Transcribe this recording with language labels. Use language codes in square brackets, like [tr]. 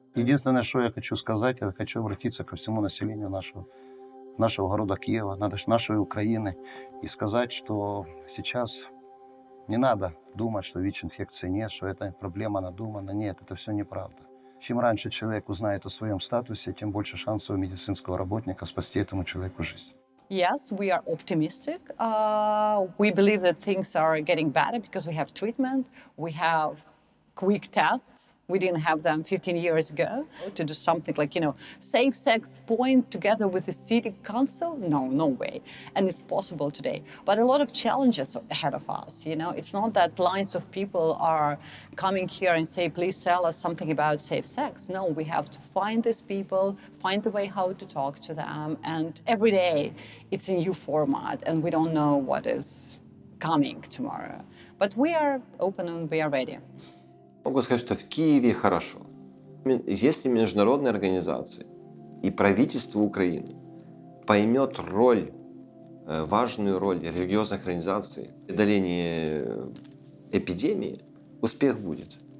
[ru] Единственное, что я хочу сказать, я хочу обратиться ко всему населению нашего города Киева, нашей Украины, и сказать, что сейчас не надо думать, что ВИЧ-инфекции нет, что эта проблема надумана. Нет, это все неправда. Чем раньше человек узнает о своем статусе, тем больше шансов у медицинского работника спасти этому человеку жизнь. [en] Yes, we are optimistic. We believe that things are getting better because we have treatment, we have quick tests. We didn't have them 15 years ago. To do something like, safe sex point together with the city council? No way. And it's possible today. But a lot of challenges ahead of us, It's not that lines of people are coming here and say, please tell us something about safe sex. No, we have to find these people, find the way how to talk to them. And every day it's a new format and we don't know what is coming tomorrow. But we are open and we are ready. [ru] Могу сказать, что в Киеве хорошо. Если международные организации и правительство Украины поймет важную роль религиозных организаций в преодолении эпидемии, успех будет.